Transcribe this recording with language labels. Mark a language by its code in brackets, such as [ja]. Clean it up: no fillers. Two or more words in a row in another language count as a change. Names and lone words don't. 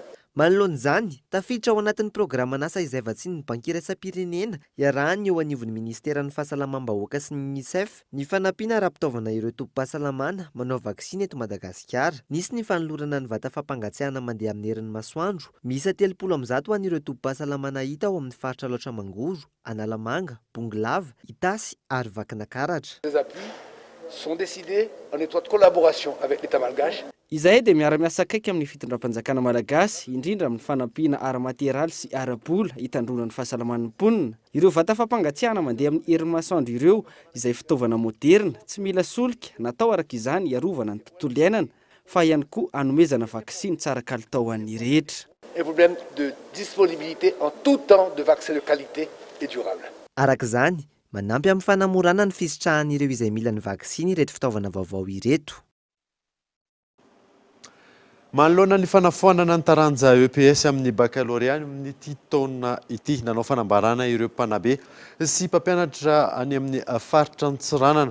[mg] Manoloan'izany, tafiditra ao anatin'ny programa nasa izay vatsiny ny banky iraisam-pirenena iarahany eo anivon'ny Ministeran'ny Fahasalamam-bahoaka sy ny UNICEF ny fanampiana ara-pitaovana ireo tompo-pahasalamana manao vaksiny eto Madagasikara. Nisy ny fanolorana ny vata fampangatsiahana mandeha amin'ny herin'ny masoandro. Miisa 30 ho an'ireo tompo-pahasalamana hita ao amin'ny faritra Alaotra Mangoro, Analamanga, Bonglava, Itasy ary Vakinakaratra. [fr] Les appuis sont décidés en étroite collaboration avec l'État malgache. [mg] Izahay dia miara-miasa akaiky amin'ny fitondram-panjakana malagasy indrindra amin'ny fanampiana ara-materaly sy ara-bola hitandrona ny fahasalaman'ny mponina. Ireo vata fampangatsiahana mandeha amin'ny herin'ny masoandro ireo izay fitaovana moderna tsy mila solika natao araka izany iarovana ny tontolo iainana fa ihany koa hanomezana vaksiny tsara kalitao an'ny rehetra. [fr] Un problème de disponibilité en tout temps de vaccins de qualité et durable. [mg] Araka izany, manampy amin'ny fanamorana ny fisitrahan'ireo izay mila ny vaksiny ireto fitaovana vaovao ireto. Manoloana ny fanafoanana ny taranja EPS amin'ny baccalauréat amin'ity taona ity nanao fanambarana ireo mpanabe sy mpampianatra any amin'ny faritra Antsiranana.